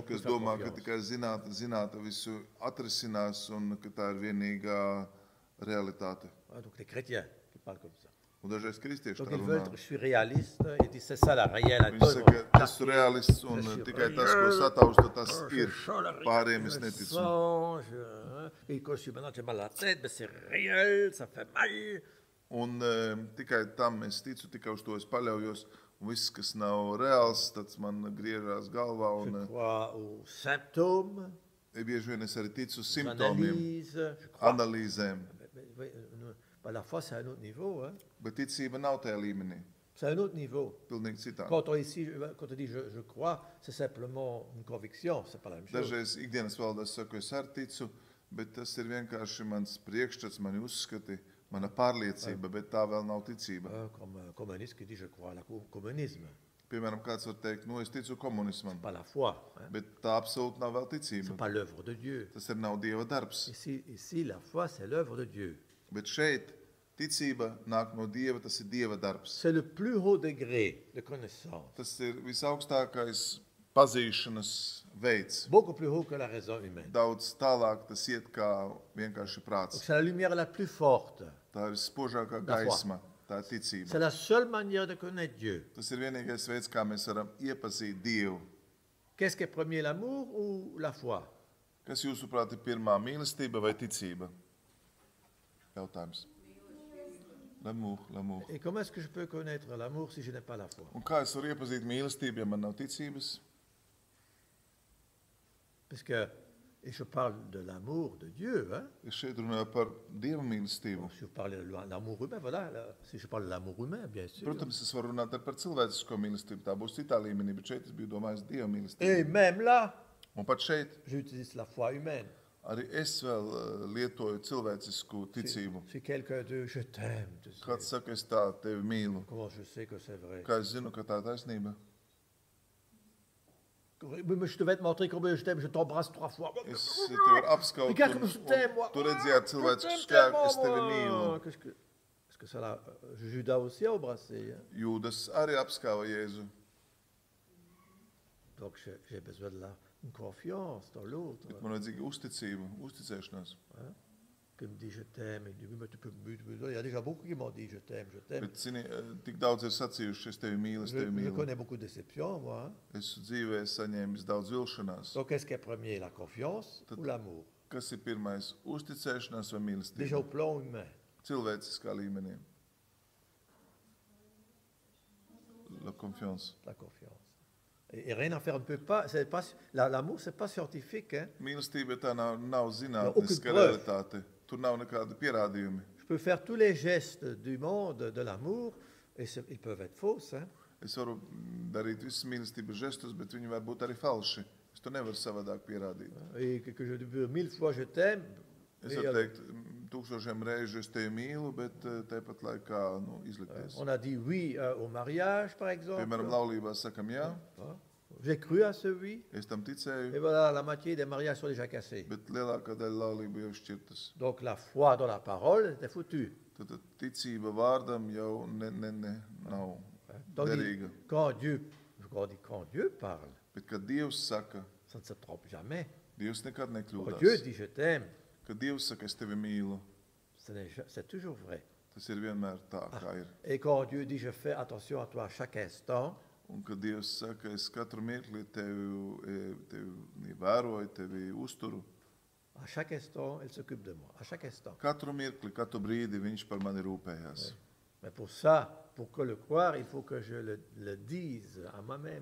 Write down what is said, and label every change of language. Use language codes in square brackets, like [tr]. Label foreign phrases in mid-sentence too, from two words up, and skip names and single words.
[fr] qu'on peut [lv] kas [fr] faire [lv] domā, ka [fr] confiance. [lv] tikai zinātne visu atrisinās un ka tā ir vienīgā realitāte. [fr] Ah, donc les chrétiens qui parlent comme ça. [lv] Un dažreiz kristieši [fr] Donc [lv] tā [fr] ils veulent, [lv] runā. [fr] je suis réaliste, ils disent c'est ça la réelle. [lv] Viņi saka, es esmu realists un tikai tas, ko sataustu, tas ir. Pārējiem es neticu. [fr] Et quand je suis maintenant, j'ai mal à la tête, mais c'est réel, ça fait mal. [lv] Un tikai tam es ticu, tikai uz to es paļaujos. Un viss, kas nav reāls, tas man griežās galvā. [fr] Je [lv] Un [fr] crois aux symptômes, [lv] bieži vien es arī ticu [fr] aux [lv] simptomiem, [fr] analyses. Je crois. [lv] analīzēm. [fr] La foi, c'est un autre niveau. Hein. [lv] Bet ticība nav tajā līmenī. [fr] C'est un autre niveau. [lv] Pilnīgi citādi. [fr] Quand on dit je crois, c'est simplement une conviction, c'est pas la même chose. [lv] Dažreiz ikdienas valodā es saku, es arī ticu, bet tas ir vienkārši mans priekšstats, mani uzskati, mana pārliecība, bet tā vēl nav ticība. [fr] Comme un communiste qui dit je crois au communisme. [lv] Piemēram, kāds var teikt, nu es ticu komunismam, [fr] C'est pas la foi. Hein. [lv] bet tā absolūti nav vēl [fr] C'est [lv] ticība. [fr] pas l'œuvre de Dieu. [lv] Tas ir nav Dieva darbs. [fr] Ici, la foi, c'est l'œuvre de Dieu. [lv] Bet šeit ticība nāk no Dieva, tas ir Dieva darbs. [fr] C'est le plus haut degré de connaissance. [lv] Tas ir visaugstākais pazīšanas veids. [fr] Beaucoup plus haut que la raison humaine. [lv] Daudz tālāk tas iet kā vienkārši [fr] Donc [lv] prāts. [fr] c'est la lumière la plus forte. [lv] Tā ir spožākā [fr] La foi. [lv] gaisma, tā ir [fr] C'est [lv] ticība. [fr] la seule manière de connaître Dieu. [lv] Tas ir vienīgais veids, kā mēs varam iepazīt Dievu. [fr] Qu'est-ce qui est premier, l'amour ou la foi? [lv] Kas jūsuprāt ir pirmā mīlestība vai ticība? Jautājums. [fr] L'amour, l'amour. Et comment est-ce que je peux connaître l'amour si je n'ai pas la foi? [lv] Un kā es varu iepazīt mīlestību, ja man nav ticības? [fr] Parce que, et je parle de l'amour de Dieu, hein? [lv] Es šeit runāju par Dieva mīlestību. [fr] Si vous parlez de l'amour humain, voilà, si je parle de l'amour humain, bien sûr. [lv] Protams, es varu runāt arī par cilvēcisko mīlestību. Tā būs citā līmenī, bet šeit es biju domājis Dieva [fr] Et [lv] mīlestību. [fr] même là, [lv] Un pat šeit [fr] j'utilise la foi humaine. [lv] arī es vēl lietoju cilvēcisku ticību. [fr] Si quelqu'un dit je t'aime, tu sais, [lv] Kāds saka, es tā tevi mīlu. [fr] comment je sais que c'est vrai? [lv] Kā es zinu, ka tā ir taisnība? [fr] Mais je devais te montrer combien je t'aime, je t'embrasse 3 fois. [lv] Es tevi varu apskaut. [fr] Regarde comme je t'aime, moi. [lv] Tu redzējāt [fr] Je [lv] cilvēcisku [fr] t'aime [lv] skēku, [fr] tellement, [lv] es tevi [fr] moi. [lv] mīlu. [fr] Est-ce que ça l'a... Judas aussi a embrassé. Hein? [lv] Jūdas arī apskāva Jēzu. [fr] Donc j'ai besoin de une confiance dans l'autre. [lv] Bet man vajadzīga uzticība, uzticēšanās. [fr] Hein? Qui me dit je t'aime. Il dit oui, mais tu peux... Il y a déjà beaucoup qui m'ont dit je t'aime, je t'aime. [lv] Bet, zini, tik daudz ir sacījuši, es tevi mīlu, es tevi [fr] Je [lv] mīlu. [fr] connais beaucoup de déceptions, moi. Hein? [lv] Es dzīvē saņēmu daudz vilšanās. [fr] Donc qu'est-ce qui est premier, la confiance ou l'amour? [lv] Kas ir pirmais? Uzticēšanās vai [fr] Déjà [lv] mīlestība? [fr] au plan humain. [lv] Cilvēciskā līmenī. [fr] La confiance. La confiance. Et rien à faire, on ne peut pas... L'amour, c'est pas scientifique. Hein? [lv] Mīlestība tā nav [fr] aucune [lv] zinātniska [fr] preuve. [lv] realitāte. Tur nav nekādi pierādījumi. [fr] Je peux faire tous les gestes du monde de l'amour, et ils peuvent être fausses. Hein? [lv] Es varu darīt visus mīlestības žestus, bet viņi var būt arī falši. Es to nevaru savādāk pierādīt. [fr] Et que je dis 1000 fois je t'aime. [lv] Es [fr] et, [lv] varu teikt, tūkstošiem reižu es tevi mīlu, bet tāpat laikā izlikties. [fr] on a dit oui au mariage, par exemple. [lv] Piemēram, laulībā sakam jā, [fr] J'ai cru à ce oui. [lv] es tam [fr] Et [lv] ticēju, [fr] voilà, la moitié des mariages sont déjà cassés. [lv] bet lielākā daļa laulību jau šķirtas. [fr] Donc la foi dans la parole était foutue. [lv] Tad ticība vārdam jau nav [fr] Tandis [lv] derīga. [fr] quand Dieu parle, [lv] Bet, kad Dievs saka, [fr] ça ne se trompe jamais. [lv] Dievs nekad [fr] Quand Dieu [lv] nekļūdās. [fr] dit je t'aime, [lv] Kad Dievs saka, es tevi mīlu, [fr] c'est toujours vrai. [lv] tas ir vienmēr tā, kā ir. [fr] Et quand Dieu dit je fais attention à toi à chaque instant, [lv] Un kad Dievs saka, es katru mirkli tevi vēroju, tevi uzturu, [fr] à chaque instant, elle s'occupe de moi. À chaque instant. [lv] katru mirkli, katru brīdi viņš par mani rūpējās. [fr] Mais pour ça, pour que le croire, il faut que je le dise à moi-même.